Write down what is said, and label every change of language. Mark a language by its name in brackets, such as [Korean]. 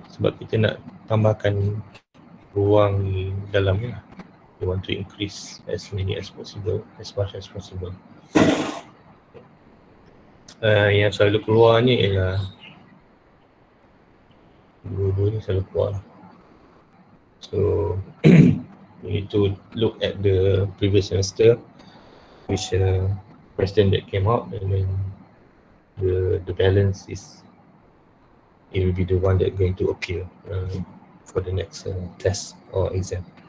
[Malay] Sebab kita nak tambahkan ruang di dalamnya. [English] We want to increase as many as possible, as much as possible. [Malay] Yang selalu keluar ni ialah dua-dua ni selalu keluar. [English] So we need to look at the previous semester, which question that came out, and then the balance is, it will be the one that going to appear for the next test or exam.